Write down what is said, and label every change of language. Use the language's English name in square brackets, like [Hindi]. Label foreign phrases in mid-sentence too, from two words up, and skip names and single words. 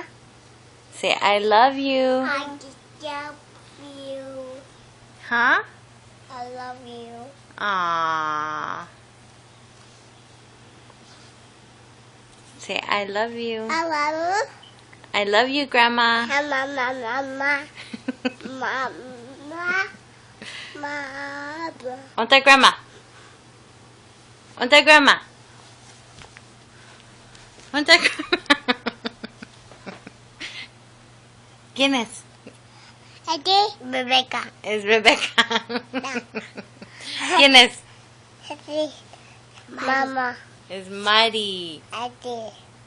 [English] Say, I love you. I love you. Huh? I love you. Aww. Say, I love you. I love you. I love you, Grandma. Hi, Mama, Mama. Mama. Mama. Onta, Grandma. Onta, Grandma. Onta, [Spanish] Grandma. ¿Quién es? Adi, Rebecca. Es Rebecca. ¿Quién es? Adi, Mama. Es Mari. Adi.